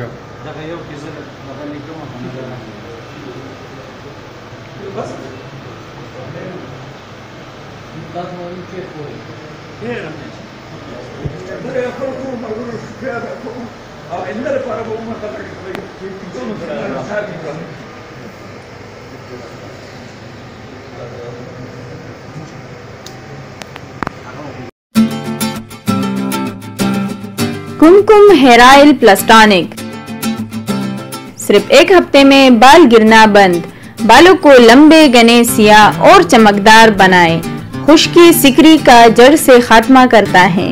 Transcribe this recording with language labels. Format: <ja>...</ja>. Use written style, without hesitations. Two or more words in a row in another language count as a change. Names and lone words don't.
<ps>دغه یو کې زه دغه لیکم بس تاسو وایي چې پوره او ان لپاره به موږ ته</ps> <ur>کمکم ہیئر آئل پلس ٹانک صرف 1 ہفتے میں بال گرنا بند، بالوں کو لمبے گھنے سیاہ اور چمکدار بنائے، خشکی سکری کا جڑ سے خاتمہ کرتا ہے.</ur>